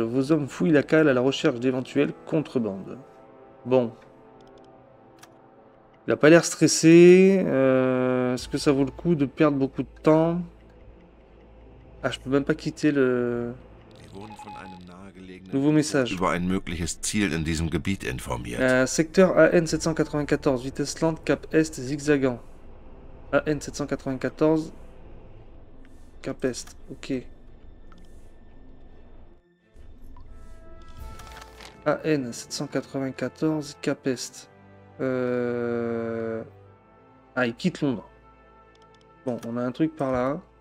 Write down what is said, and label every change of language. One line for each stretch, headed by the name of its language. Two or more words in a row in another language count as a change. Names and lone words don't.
French: Vos hommes fouillent la cale à la recherche d'éventuelles contrebandes. Bon. Il n'a pas l'air stressé. Est-ce que ça vaut le coup de perdre beaucoup de temps? Ah, je peux même pas quitter le... Nouveau message.
German: Über ein mögliches Ziel in diesem Gebiet informiert.
French: Secteur AN 794, vitesse lente, cap est zigzagant. AN 794, cap est, ok. AN 794, cap est. Ah, il quitte Londres. Bon, on a un truc par là.